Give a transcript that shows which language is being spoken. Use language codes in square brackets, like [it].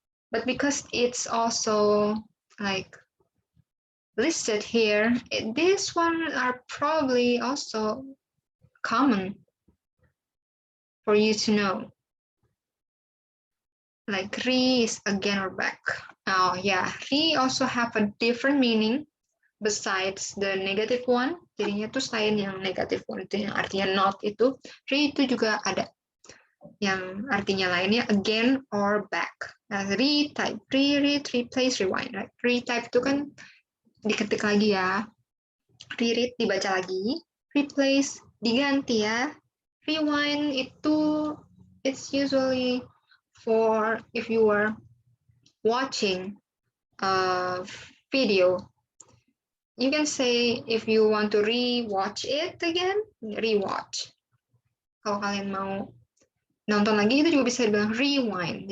[en] But because it's also like listed here, these ones are probably also common for you to know. Like re is again or back. Oh yeah, re also have a different meaning besides the negative one. [id] Jadinya tuh selain yang [en] negative one [id] itu yang artinya not itu, re itu juga ada yang artinya lainnya [en] again or back. Nah, retype, reread, replace, rewind. Right? [id] Retype itu kan diketik lagi ya, reread dibaca lagi, replace diganti ya, rewind itu [en] it's usually for if you are watching a video. You can say if you want to re-watch it again, re-watch. [id] Kalau kalian mau nonton lagi itu juga bisa dibilang rewind.